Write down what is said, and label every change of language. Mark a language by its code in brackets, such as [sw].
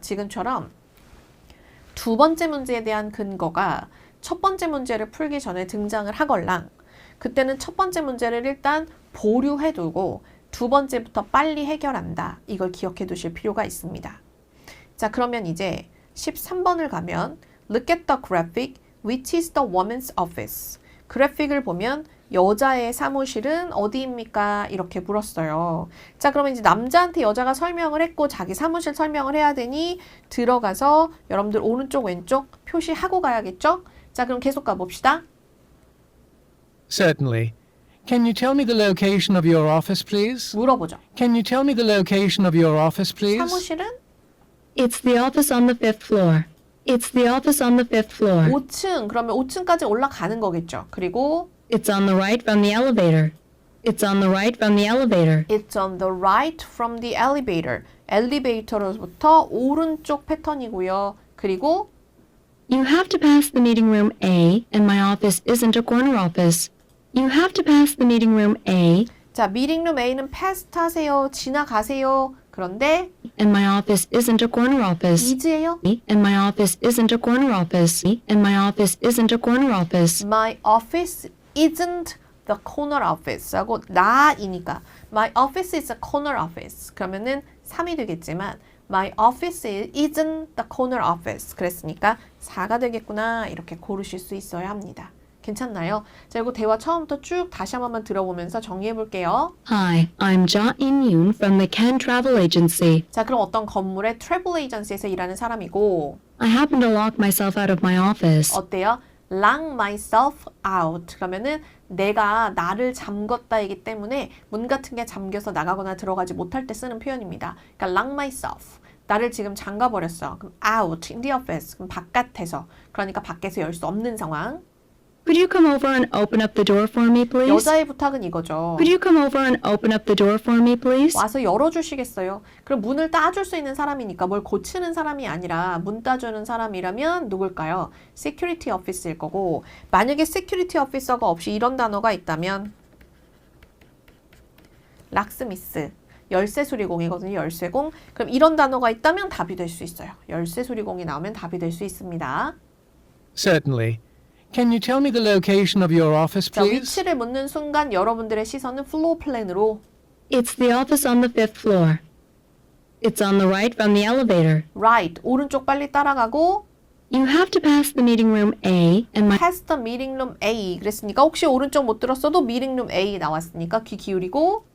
[ko] 지금처럼 두 번째 문제에 대한 근거가 첫 번째 문제를 풀기 전에 등장을 하걸랑 그때는 첫 번째 문제를 일단 보류해두고 두 번째부터 빨리 해결한다. 이걸 기억해 두실 필요가 있습니다. 자, 그러면 이제 13번을 가면 [en] Look at the graphic. Which is the woman's office? [ko] 그래픽을 보면 여자의 사무실은 어디입니까? 이렇게 물었어요. 자, 그러면 이제 남자한테 여자가 설명을 했고 자기 사무실 설명을 해야 되니 들어가서 여러분들 오른쪽 왼쪽 표시하고 가야겠죠? 자, 그럼 계속 가봅시다. [en] Certainly. Can you tell me the location of your office, please? [ko] 물어보죠. [en] Can you tell me the location of your office, please? [ko] 사무실은 [en] It's the office on the 5th floor. It's the office on the 5th floor. [ko] 5층, 그러면 5층까지 올라가는 거겠죠. 그리고 [en] It's on the right from the elevator. It's on the right from the elevator. It's on the right from the elevator. [ko] 엘리베이터로부터 오른쪽 패턴이고요. 그리고 [en] You have to pass the meeting room A, and my office isn't a corner office. You have to pass the meeting room A, [ko] 자, 미팅룸 A는 패스 타세요. 지나가세요. 그런데 [en] and my office isn't a corner office. [ko] is예요. [en] And my office isn't a corner office. And my office isn't a corner office. My office isn't the corner office [ko] 하고 나이니까 [en] My office is a corner office. [ko] 그러면은 3이 되겠지만 [en] My office isn't the corner office. [ko] 그랬으니까 4가 되겠구나. 이렇게 고르실 수 있어야 합니다. 괜찮나요? 자, 이거 대화 처음부터 쭉 다시 한 번만 들어보면서 정리해 볼게요. [en] Hi, I'm Ja In-yoon from the Ken Travel Agency. [ko] 자, 그럼 어떤 건물의 트래블 에이전시에서 일하는 사람이고 [en] I happen to lock myself out of my office. [ko] 어때요? [en] Lock myself out. [ko] 그러면은 내가 나를 잠궜다이기 때문에 문 같은 게 잠겨서 나가거나 들어가지 못할 때 쓰는 표현입니다. 그러니까 [en] lock myself. [ko] 나를 지금 잠가버렸어. 그럼 [en] out in the office. [ko] 그럼 바깥에서. 그러니까 밖에서 열 수 없는 상황. [en] Could you come over and open up the door for me, please? [ko] 여자의 부탁은 이거죠. [en] Could you come over and open up the door for me, please? [ko] 와서 열어주시겠어요? 그럼 문을 따줄 수 있는 사람이니까 뭘 고치는 사람이 아니라 문 따주는 사람이라면 누굴까요? Security Office일 거고 만약에 Security Officer가 없이 이런 단어가 있다면 락스미스, 열쇠수리공이거든요. 열쇠공. 그럼 이런 단어가 있다면 답이 될 수 있어요. 열쇠수리공이 나오면 답이 될 수 있습니다. [en] Certainly. Can you tell me the location of your office, [ko] 자, [en] please? [ko] 위치를 묻는 순간 여러분들의 시선은 플로어 플랜으로 [en] It's the office on the 5th floor. It's on the right from the elevator. [ko] right, 오른쪽 빨리 따라가고 [en] You have to pass the meeting room A and my Pass the meeting room A [ko] 그랬으니까 혹시 오른쪽 못 들었어도 meeting room A 나왔으니까 귀 기울이고